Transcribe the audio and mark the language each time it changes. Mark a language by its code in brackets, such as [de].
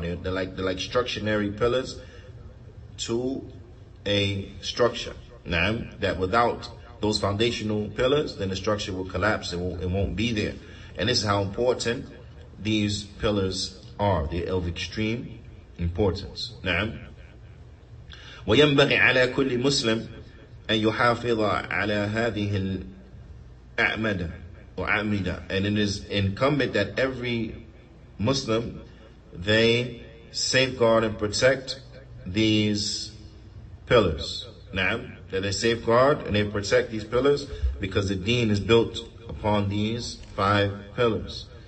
[en] They're like structionary pillars to a structure. Now, that without those foundational pillars, then the structure will collapse. It won't be there. And this is how important these pillars are. They're of extreme importance. [ar] Now, وينبغي على كل مسلم أن يحافظ على هذه الأعمدة وأعمدة. [en] And it is incumbent that every Muslim, they safeguard and protect these pillars. Now, that they safeguard and they protect these pillars because the deen is built upon these 5 pillars.